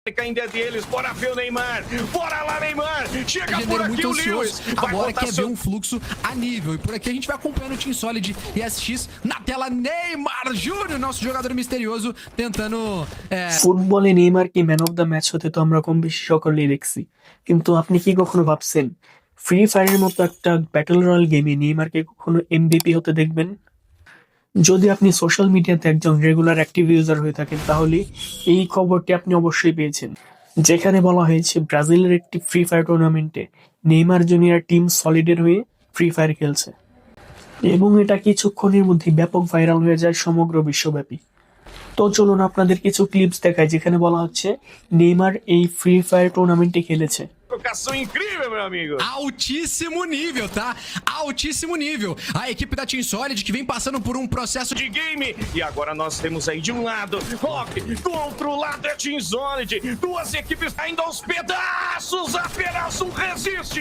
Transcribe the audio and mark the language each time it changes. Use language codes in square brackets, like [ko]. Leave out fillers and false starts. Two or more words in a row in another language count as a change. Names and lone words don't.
[pt] ainda é deles, bora ver o Neymar, bora lá Neymar, chega por aqui muito o ansioso. Lewis, Agora quer ver um fluxo a nível. E por aqui a gente vai acompanhando o Team Solid e SX na tela. Neymar Júnior, nosso jogador misterioso, tentando [bn] ফুটবলে নেইমারকে [en] man of the match [bn] হতে তো আমরা কম বেশি সকলেই দেখছি, কিন্তু আপনি কি কখনো ভাবছেন ফ্রি ফায়ারের মতো একটা [en] battle royale game [bn] নেইমারকে কখনো এমভিপি হতে দেখবেন? যদি আপনি [en] social media [bn] একজন [en] regular active user [bn] হয়ে থাকেন তাহলে এই খবরটি আপনি অবশ্যই পেয়েছেন, যেখানে বলা হয়েছে ব্রাজিলের একটি ফ্রি ফায়ার টুর্নামেন্টে নেইমার জুনিয়র টিম সলিডের হয়ে ফ্রি ফায়ার খেলছে এবং এটা কিছুক্ষণের মধ্যে ব্যাপক ভাইরাল হয়ে যায় সমগ্র বিশ্বব্যাপী। তো চলুন আপনাদের কিছু ক্লিপস দেখায় যেখানে বলা হচ্ছে নেইমার এই ফ্রি ফায়ার টুর্নামেন্টে খেলেছে। [pt] trocação incrível, meu amigo. altíssimo nível, tá? Altíssimo nível. A equipe da Team Solid que vem passando por um processo De game, e agora nós temos aí de um lado Rock, do outro lado é Team Solid, duas equipes ainda aos pedaços, apenas um resiste.